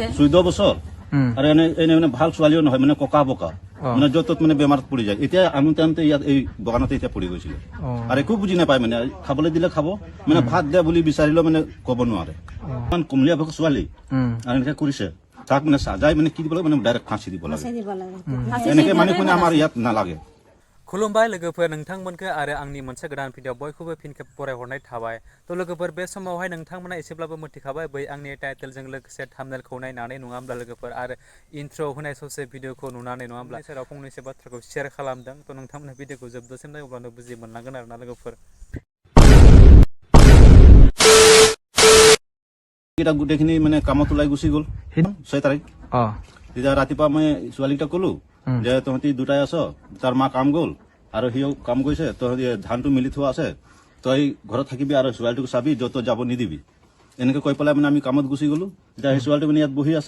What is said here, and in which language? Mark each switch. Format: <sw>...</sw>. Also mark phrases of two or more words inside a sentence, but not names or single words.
<as>14 বছৰ আৰু এনে মানে ভাল ছোৱালীও নহয় মানে ককা বকা মানে য'ত ত'ত মানে বেমাৰত পৰি যায় এতিয়া আনোতে ইয়াত এই বাগানতে এতিয়া পৰি গৈছিলে আৰু একো বুজি নাপায় মানে খাবলৈ দিলে খাব মানে ভাত দে বুলি বিচাৰিলেও মানে ক'ব নোৱাৰে ইমান কুমলীয়া ভোক ছোৱালী আৰু এনেকে কৰিছে তাক মানে সাজাই মানে কি দিব লাগে মানে ডাইৰেক্ট ফাঁসি দিব লাগে এনেকে মানে কোনে আমাৰ ইয়াত নালাগে</as> <brx>खुलुमबाय लोगोफोर नोंथांमोनखौ आरो आंनि मोनसे गोदान भिडिअ बयखौबो फिन खेब फरायहरनाय थाबाय तो लोगोफोर बे समावहाय नोंथांमोना एसेब्लाबो मिथिखाबाय बै आंनि टाइटेलजों लोगोसे थाम्बनेलखौ नायनानै नङाब्ला लोगोफोर आरो इन्ट्र होनाय ससे भिडिअखौ नुनानै नङाब्ला सेराव फंनैसो बाथ्राखौ शेयार खालामदों तो नोंथांमोना भिडिअखौ जोबजासिम नायोब्लानो बुजि मोनलांगोन आरोना लोगोफोर</brx> <as>এটা গোটেইখিনি মানে কামত ওলাই গুচি গ'ল 6 তাৰিখ তেতিয়া ৰাতিপুৱা মই ছোৱালীকেইটা ক'লো যে তহঁতি দুটাই আছ তাৰ মা কাম গ'ল আৰু সিও কাম গৈছে তহঁতি ধানটো মিলি থোৱা আছে তই ঘৰত থাকিবি আৰু ছোৱালীটোক চাবি য'ত যাব নিদিবি এনেকৈ কৈ পেলাই মানে আমি কামত গুচি গ'লো এতিয়া সেই ছোৱালীটো মানে ইয়াত বহি আছে</as>